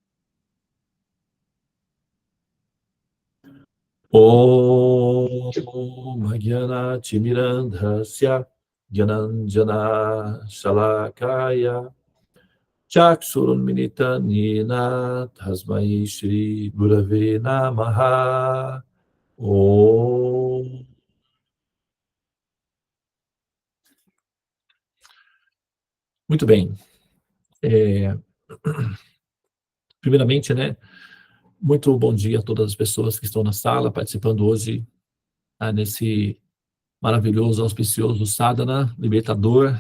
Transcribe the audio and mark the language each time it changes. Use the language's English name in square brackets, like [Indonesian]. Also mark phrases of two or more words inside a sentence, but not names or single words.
[Sanskrit] Om Gyana Timirandhasya Gyananjana Shalakaya Chaksurunmilitanina Tasmai Shri Gurave Namaha. Om. [Portuguese] Muito bem. Primeiramente, né, muito bom dia a todas as pessoas que estão na sala, participando hoje nesse maravilhoso, auspicioso sadhana, libertador.